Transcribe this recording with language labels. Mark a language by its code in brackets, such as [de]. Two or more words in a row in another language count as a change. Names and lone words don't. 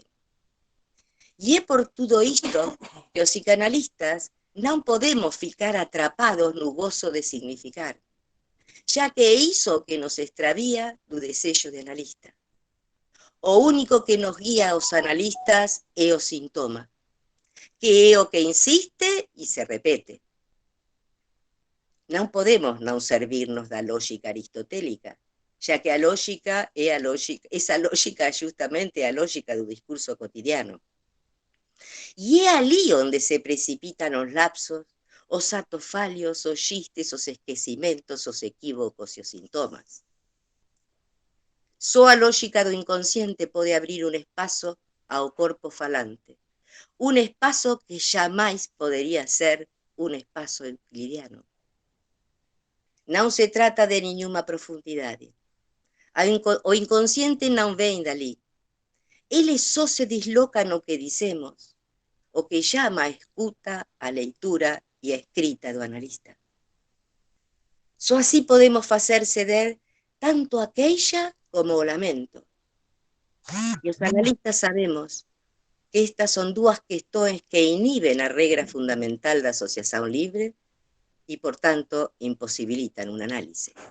[gl] E é por tudo isto que os psicanalistas non podemos ficar atrapados no gozo de significar, xa que é iso que nos extravía do desexo de analista. O único que nos guía aos analistas é o sintoma, que é o que insiste e se repete. Non podemos non servirnos da lógica aristotélica, [es] ya que esa lógica justamente a lógica do discurso cotidiano. [gl] E é ali onde se precipitan os lapsos, os [pt] atos falhos, [gl] os xistes, os esquecimentos, os equívocos e os sintomas. Só a lógica do inconsciente pode abrir un espazo ao corpo falante, un espazo que [pt] jamais poderia [gl] ser un espazo euclidiano. Non se trata de nenhuma profundidade. O inconsciente non [pt] vem dali. [gl] Ele só se disloca no que dicemos, o que llama a escuta, a leitura e a escrita do analista. Só así podemos facer ceder tanto a queixa como o lamento. E os analistas sabemos que estas son dúas questões que inhiben a regra fundamental da asociación libre e, por tanto, imposibilitan un análise.